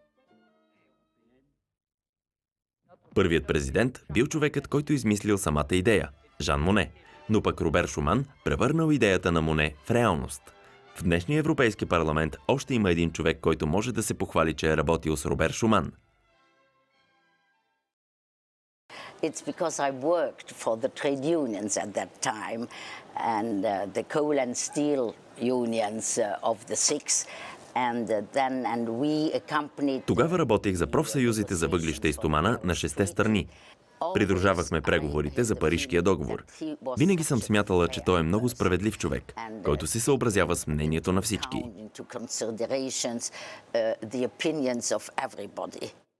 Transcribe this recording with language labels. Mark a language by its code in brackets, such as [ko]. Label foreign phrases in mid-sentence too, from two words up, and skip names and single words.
[bg] Първият президент бил човекът, който измислил самата идея – Жан Моне, но пък Робер Шуман превърнал идеята на Моне в реалност. В днешния Европейски парламент още има един човек, който може да се похвали, че е работил с Робер Шуман. [en] It's because I worked for the trade unions at that time and the coal and steel unions of the six. [bg] Тогава работех за профсъюзите за въглища и стомана на 6 страни. Придружавахме преговорите за Парижкия договор. Винаги съм смятала, че той е много справедлив човек, който се съобразява с мнението на всички.